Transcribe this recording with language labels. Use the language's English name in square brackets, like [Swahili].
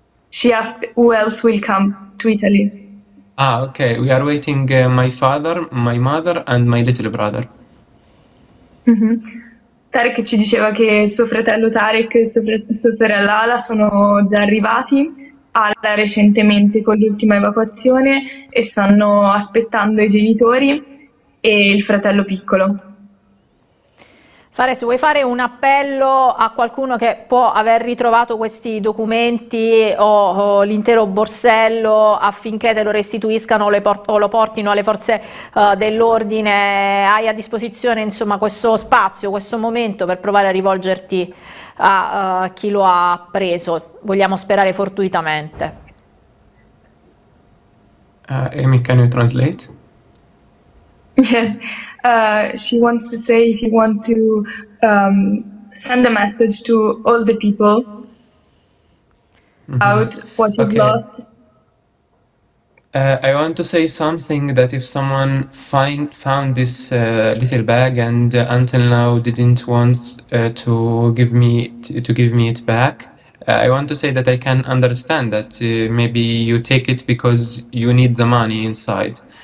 [English] She asked who else will come to Italy. Ah, okay. We are waiting my father, my mother, and my little brother. [Italian] Tarek ci diceva che suo fratello Tarek e sua sorella Ala sono già arrivati, Ala recentemente con l'ultima evacuazione, e stanno aspettando i genitori e il fratello piccolo. Fares, vuoi fare un appello a qualcuno che può aver ritrovato questi documenti o l'intero borsello affinché te lo restituiscano o lo portino alle forze dell'ordine? Hai a disposizione, insomma, questo spazio, questo momento per provare a rivolgerti a chi lo ha preso? Vogliamo sperare fortuitamente. [English] Amy, can you translate? Yes, she wants to say if you want to send a message to all the people about what you've lost. I want to say something that if someone found this little bag and until now didn't want to give me it back, I want to say that I can understand that maybe you take it because you need the money inside.